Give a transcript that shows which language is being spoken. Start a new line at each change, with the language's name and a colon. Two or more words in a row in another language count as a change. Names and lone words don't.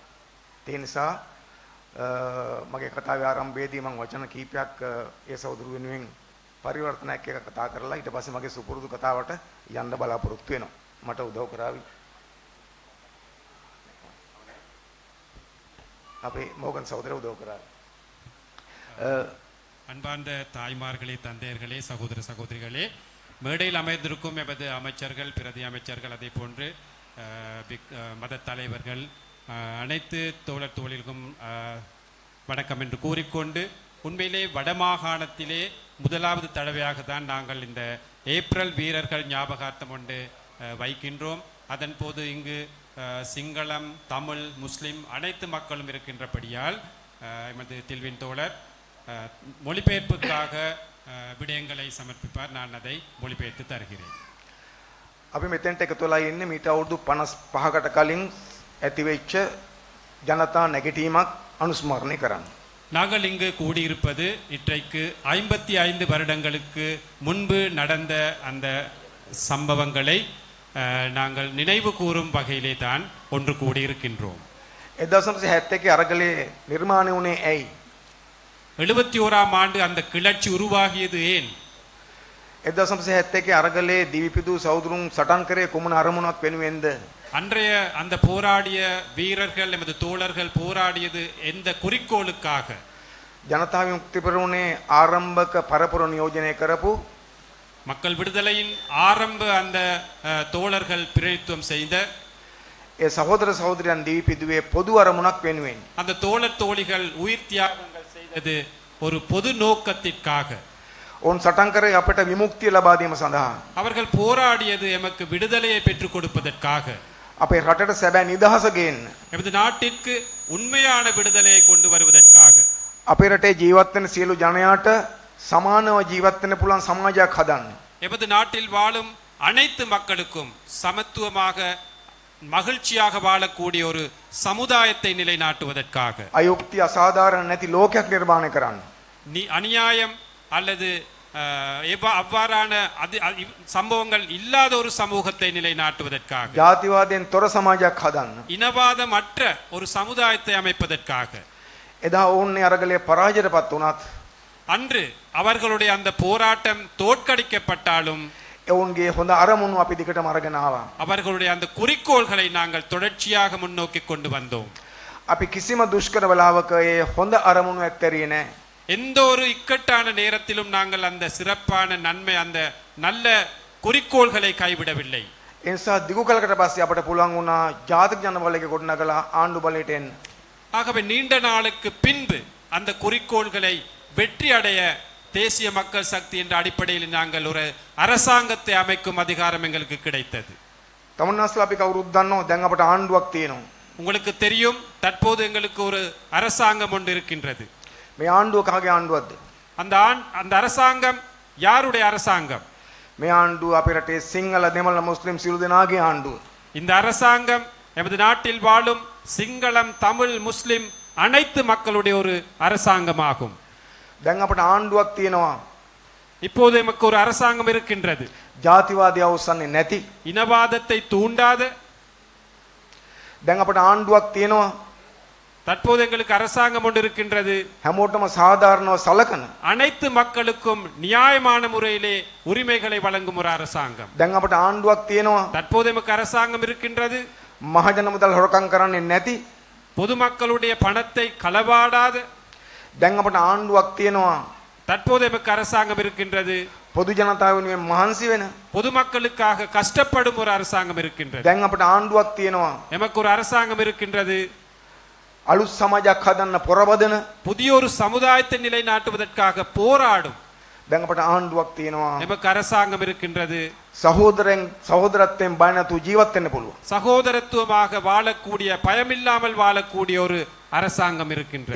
Sinhala: ඒ නිසා මගේ කතාවේ ආරම්භයේදී මම වචන කීපයක් ඒ සහෝදරු වෙනුවෙන් පරිවර්තනයක් එක කතා කරලා ඊට පස්සේ මගේ සුපුරුදු කතාවට යන්න බලාපොරොත්තු වෙනවා. මට උදව් කරાવી. අපේ මෝගන් සහෝදර උදව් කරાવી.
Tamil: அன்பார்ந்த தாய்மார்களே, தந்தையர்களே, சகோதர சகோதரிகளே, மேடையில் அமைந்திருக்கும் எமது அமைச்சர்கள், பிரதி அமைச்சர்கள், அதே போன்று மத தலைவர்கள், அனைத்து தோழர் தோழிகளுக்கும் வணக்கம் என்று கூறிக்கொண்டு, உண்மையிலே வடமாகாணத்திலே முதலாவது தடவையாக தான் நாங்கள் இந்த ஏப்ரல் வீரர்கள் ஞாபகார்த்தம் ஒன்று வைக்கின்றோம். அதன் போது இங்கு சிங்களம், தமிழ், முஸ்லிம் அனைத்து மக்களும் இருக்கின்றபடியால் எமது தில்வின் தோழர் மொழிபெயர்ப்புக்காக விடயங்களை சமர்ப்பிப்பார். நான் அதை மொழிபெயர்த்து தருகிறேன்.
Sinhala: අපි මෙතෙන්ට එකතු වෙලා ඉන්නේ මීට අවුරුදු 55කට කලින් ඇතිවෙච්ච ජනතා නැගිටීමක් අනුස්මරණය කරන්න.
Tamil: நாங்கள் இங்கு கூடியிருப்பது இன்றைக்கு 55 வருடங்களுக்கு முன்பு நடந்த அந்த சம்பவங்களை நாங்கள் நினைவு கூறும் வகையிலே தான் ஒன்று கூடியிருக்கின்றோம்.
Sinhala: 1971 අරගලේ නිර්මාණය වුණේ ඇයි?
Tamil: 71ஆம் ஆண்டு அந்த கிளர்ச்சி உருவாகியது ஏன்?
Sinhala: 1971 අරගලේ දිවිපිදු සහෝදරුන් සටන් කරේ කුමන අරමුණක් වෙනුවෙන්ද?
Tamil: அன்றைய அந்த போராடிய வீரர்கள், எமது தோழர்கள் போராடியது எந்த குறிக்கோளுக்காக?
Sinhala: ජනතා විමුක්ති පෙරමුණේ ආරම්භක පරපුර නියෝජනය කරපු
Tamil: மக்கள் விடுதலையின் ஆரம்ப அந்த தோழர்கள் பிரதித்துவம் செய்த
Sinhala: ඒ සහෝදර සහෝදරයන් දිවිපිදුවේ පොදු අරමුණක් වෙනුවෙන්
Tamil: அந்த தோழர் தோழிகள் உயிர் தியாகங்கள் செய்தது ஒரு பொது நோக்கத்திற்காக.
Sinhala: ඔවුන් සටන් කරේ අපට විමුක්තිය ලබා දීම සඳහා.
Tamil: அவர்கள் போராடியது எமக்கு விடுதலையை பெற்றுக் கொடுப்பதற்காக.
Sinhala: අපේ රටට සැබෑ නිදහස ගේන්න.
Tamil: எமது நாட்டிற்கு உண்மையான விடுதலையை கொண்டு வருவதற்காக.
Sinhala: අපේ රටේ ජීවත් වෙන සියලු ජනයාට සමානව ජීවත් වෙන්න පුළුවන් සමාජයක් හදන්න.
Tamil: எமது நாட்டில் வாழும் அனைத்து மக்களுக்கும் சமத்துவமாக மகிழ்ச்சியாக வாழக்கூடிய ஒரு சமுதாயத்தை நிலைநாட்டுவதற்காக.
Sinhala: අයුක්තිය අසාධාරණ නැති ලෝකයක් නිර්මාණය කරන්න.
Tamil: அநியாயம் அல்லது அவ்வாறான சம்பவங்கள் இல்லாத ஒரு சமூகத்தை நிலைநாட்டுவதற்காக.
Sinhala: ජාතිවාදයෙන් තොර සමාජයක් හදන්න.
Tamil: இனவாதமற்ற ஒரு சமுதாயத்தை அமைப்பதற்காக.
Sinhala: එදා ඔවුන් අරගලේ පරාජයටපත් වුණත්
Tamil: அன்று அவர்களுடைய அந்த போராட்டம் தோற்கடிக்கப்பட்டாலும்
Sinhala: එවුන්ගේ හොඳ අරමුණු අපි දිගටම අරගෙන ආවා.
Tamil: அவர்களுடைய அந்த குறிக்கோள்களை நாங்கள் தொடர்ச்சியாக முன்னோக்கி கொண்டு வந்தோம்.
Sinhala: අපි කිසිම දුෂ්කර වෙලාවක ඒ හොඳ අරමුණු ඇත්තරියේ නැහැ.
Tamil: எந்த ஒரு இக்கட்டான நேரத்திலும் நாங்கள் அந்த சிறப்பான நன்மை அந்த நல்ல குறிக்கோள்களை கைவிடவில்லை.
Sinhala: ඒ නිසා දිගු කලකට පස්සේ අපට පුළුවන් වුණා ජාතික ජනබලයේ ගොඩනගලා ආණ්ඩු බලයට එන්න.
Tamil: ஆகவே நீண்ட நாளுக்கு பின்பு அந்த குறிக்கோள்களை வெற்றி அடைய தேசிய மக்கள் சக்தி என்ற அடிப்படையில் நாங்கள் ஒரு அரசாங்கத்தை அமைக்கும் அதிகாரம் எங்களுக்கு கிடைத்தது.
Sinhala: තමුන්නාස්ලා අපි කවුරුත් දන්නෝ දැන් අපට ආණ්ඩුවක් තියෙනවා.
Tamil: உங்களுக்கு தெரியும் தற்போது எங்களுக்கு ஒரு அரசாங்கம் ஒன்று இருக்கின்றது.
Sinhala: මේ ආණ්ඩුව කහගේ ආණ්ඩුවක්ද?
Tamil: அந்த அரசாங்கம் யாருடைய அரசாங்கம்?
Sinhala: මේ ආණ්ඩුව අපේ රටේ සිංහල දෙමළ මුස්ලිම් සියලු දෙනාගේ ආණ්ඩුව.
Tamil: இந்த அரசாங்கம் எமது நாட்டில் வாழும் சிங்களம் தமிழ் முஸ்லிம் அனைத்து மக்களுடைய ஒரு அரசாங்கமாகும்.
Sinhala: දැන් අපට ආණ්ඩුවක් තියෙනවා.
Tamil: இப்போது எமக்கு ஒரு அரசாங்கம் இருக்கின்றது.
Sinhala: ජාතිවාදී අවසන්නේ නැති.
Tamil: இனவாதத்தை தூண்டாத
Sinhala: දැන් අපට ආණ්ඩුවක් තියෙනවා.
Tamil: தற்போது எங்களுக்கு அரசாங்கம் ஒன்று இருக்கின்றது.
Sinhala: හැමෝටම සාධාරණව සලකන.
Tamil: அனைத்து மக்களுக்கும் நியாயமான முறையிலே உரிமைகளை வழங்கும் ஒரு அரசாங்கம்.
Sinhala: දැන් අපට ආණ්ඩුවක් තියෙනවා.
Tamil: தற்போது எமக்கு அரசாங்கம் இருக்கின்றது.
Sinhala: මහජන මුදල් හොරකම් කරන්නේ නැති.
Tamil: பொதுமக்களுடைய பணத்தை களவாடாத.
Sinhala: දැන් අපට ආණ්ඩුවක් තියෙනවා.
Tamil: தற்போது எமக்கு அரசாங்கம் இருக்கின்றது.
Sinhala: පොදු ජනතාව වෙනුවෙන් මහන්සි වෙන.
Tamil: பொதுமக்களுக்காக கஷ்டப்படும் ஒரு அரசாங்கம் இருக்கின்றது.
Sinhala: දැන් අපට ආණ්ඩුවක් තියෙනවා.
Tamil: எமக்கு ஒரு அரசாங்கம் இருக்கின்றது.
Sinhala: අලුත් සමාජයක් හදන්න පොරබදන.
Tamil: புதிய ஒரு சமுதாயத்தை நிலைநாட்டுவதற்காக போராடும்.
Sinhala: දැන් අපට ආණ්ඩුවක් තියෙනවා.
Tamil: எமக்கு அரசாங்கம் இருக்கின்றது.
Sinhala: සහෝදරත්වයෙන් බය නැතුව ජීවත් වෙන්න පුළුවන්.
Tamil: சகோதரத்துவமாக வாழக்கூடிய பயமில்லாமல் வாழக்கூடிய ஒரு அரசாங்கம் இருக்கின்றது.